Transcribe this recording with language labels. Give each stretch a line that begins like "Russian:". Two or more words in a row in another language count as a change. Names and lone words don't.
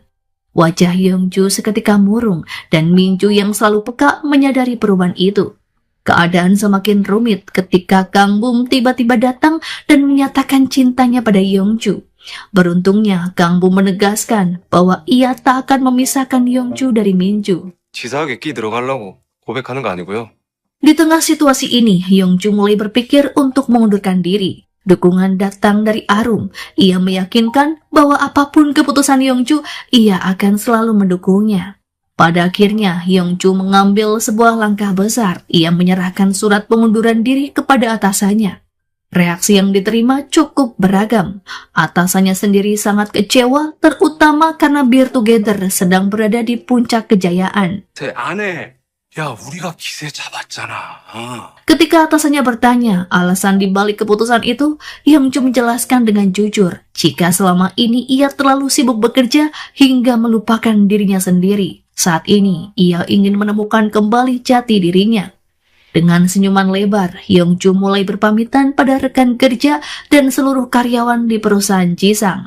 Indonesian: Wajah Yongju seketika murung dan Minju yang selalu peka menyadari perubahan itu. Keadaan semakin rumit ketika Kang Bum tiba-tiba datang dan menyatakan cintanya pada Yongju. Beruntungnya, Kang Bum menegaskan bahwa ia tak akan memisahkan Yongju dari Minju.
Korean: 치사하게 끼 들어가려고 고백하는 거 아니고요.
Indonesian: Di tengah situasi ini, Yongju mulai berpikir untuk mengundurkan diri. Dukungan datang dari Arum. Ia meyakinkan bahwa apapun keputusan Yongju, ia akan selalu mendukungnya. Pada akhirnya, Yongju mengambil sebuah langkah besar. Ia menyerahkan surat pengunduran diri kepada atasannya. Reaksi yang diterima cukup beragam. Atasannya sendiri sangat kecewa, terutama karena Beer Together sedang berada di puncak kejayaan.
Korean: 제 아내, 야 우리가 기세 잡았잖아.
Indonesian: Ketika atasannya bertanya alasan dibalik keputusan itu, Yongju menjelaskan dengan jujur jika selama ini ia terlalu sibuk bekerja hingga melupakan dirinya sendiri. Saat ini, ia ingin menemukan kembali jati dirinya. Dengan senyuman lebar, Yongju mulai berpamitan pada rekan kerja dan seluruh karyawan di perusahaan Jisang.